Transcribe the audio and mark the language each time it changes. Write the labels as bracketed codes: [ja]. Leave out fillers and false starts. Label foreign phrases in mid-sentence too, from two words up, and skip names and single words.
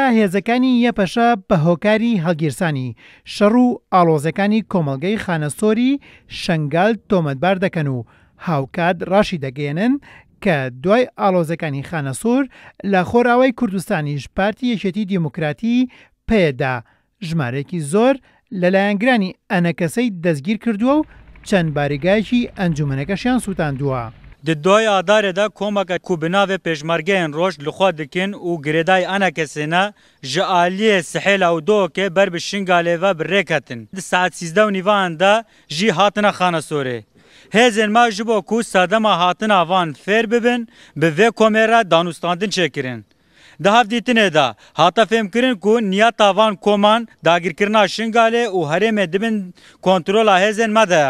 [ckb] هێزەکانی یەپەشە بە هۆکاری هەڵگیرسانی شەڕ و ئاڵۆزەکانی کۆمەڵگەی خانەسۆری شەنگال تۆمەتبار دەکەن و هاوکات ڕاشی دەگەێنن کە دوای ئاڵۆزەکانی خانەسۆر لە خۆراوای کوردستانیش پارتی یەکێتی دیموکراتی پێدا ژمارەیەکی زۆر لەلایەنگرانی ئەنەکەسەی دەستگیر کردووە و چەند باریگایکی ئەنجومەنەکەشیان سووتاندووە. [ku] دوای ئادارێدا کۆمەکە کو بناوێ پێشمەرگەیان ڕۆژ لەخوا دکن و گرێدای ئەنەکەسێنە ji aliyê sihêla û dohokê ber bi Şingalê ve bi rêketin. Di saet 13 de jî hatine xanesorê. Hêzên me ji bo ku sedema hatina van fêr bibin, bi vê komê re danûstandin çêkirin. Di hevdîtinê de hata fêmkirin ku niyeta van koman dagirkirina Şingalê û herêmê dibin kontrola hêzên me de ye.